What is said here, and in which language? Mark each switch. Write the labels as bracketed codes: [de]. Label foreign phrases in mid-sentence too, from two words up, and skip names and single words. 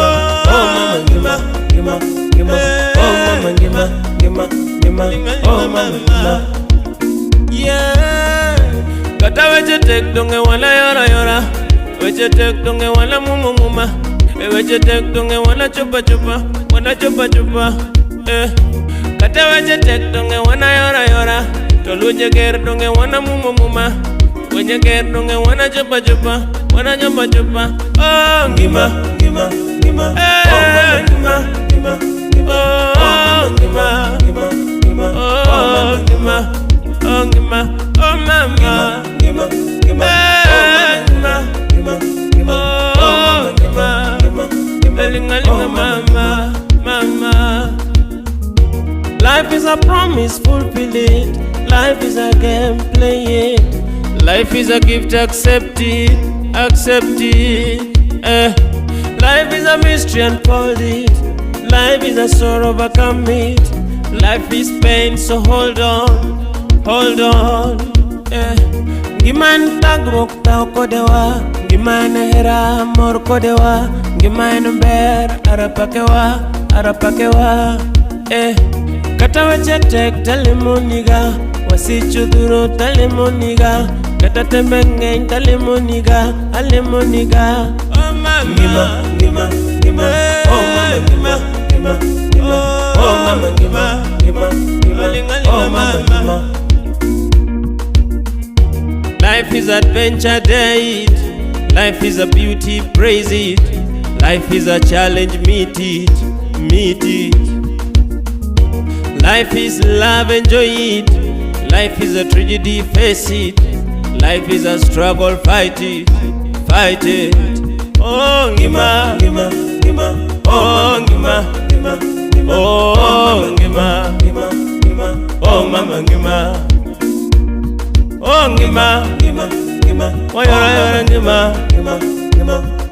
[luo] Oh mama Ngima, Ngima, Ngima. Oh mama Ngima, Ngima, Ngima. Oh mama Ngima. Yeah. Kata weche tek donge wala yora yora, weche tek donge wala muma muma, weche tek donge wala chupa chupa, wala chupa chupa. Kata weche tek donge wana yora yora, toluje ger donge wana muma muma, wenye ger donge wana chupa chupa, wana chupa chupa. Oh Ngima, Ngima, Ngima. Oh mama Ngima, Ngima, Ngima. Oh Ngima, Ngima, Ngima. Oh Ngima, oh Ngima, oh mama Ngima, Ngima. Oh Ngima, Ngima, Ngima. Oh Ngima, Ngima, Ngima. Linga linga mama, mama. [en] Life is a promise, fulfill it. Life is a game, play it. Life is a gift, accept it, accept it. Life is a mystery, unfold it. Life is a sorrow, overcome it. Life is pain, so hold on, hold on. [luo] Ngima tagrok ta kodewa, ngima hera mor kodewa, ngima ber arapakewa, arapakewa. Kata weche tek talemoniga, wasichuduro talemoniga, kata tembe ngeng talemoniga, alemoniga. Oh mama Ngima, Ngima, Ngima. Oh mama Ngima, Ngima, Ngima. Oh mama Ngima, Ngima, Ngima. Oh mama Ngima. [en] Life is adventure, dare it. Life is a beauty, praise it. Life is a challenge, meet it, meet it. Life is love, enjoy it. Life is a tragedy, face it. Life is a struggle, fight it, fight it. [luo] Oh Ngima, Ngima, Ngima. Oh Ngima, Ngima, Ngima. Oh Ngima, Ngima, Ngima. Oh mama Ngima. Oh Ngima, Ngima, Ngima. Oh yora yora Ngima, Ngima, Ngima.